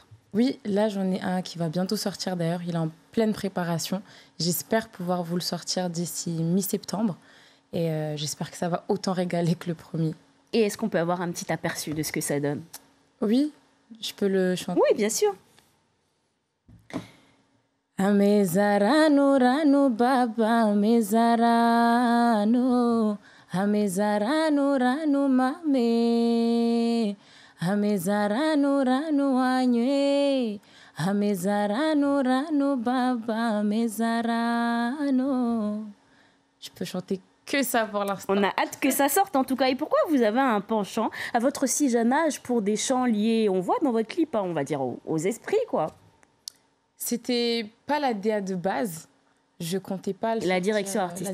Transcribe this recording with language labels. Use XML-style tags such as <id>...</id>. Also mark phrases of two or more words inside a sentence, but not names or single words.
<fr>Oui, là, j'en ai un qui va bientôt sortir d'ailleurs. Il est en pleine préparation. J'espère pouvoir vous le sortir d'ici mi-septembre. Et j'espère que ça va autant régaler que le premier. Et est-ce qu'on peut avoir un petit aperçu de ce que ça donne? Oui, je peux le chanter. Oui, bien sûr.</fr> <mg>Amezarano rano baba amezarano rano mame amezarano rano anywe amezarano rano baba amezarano.</mg> <fr>Je peux chanter que ça pour l'instant. On a hâte que ça sorte en tout cas. Et pourquoi vous avez un penchant à votre si jeune âge pour des chants liés, on voit dans votre clip, hein, on va dire aux esprits, quoi? C'était pas la DA de base. Je comptais pas la direction artistique.</fr>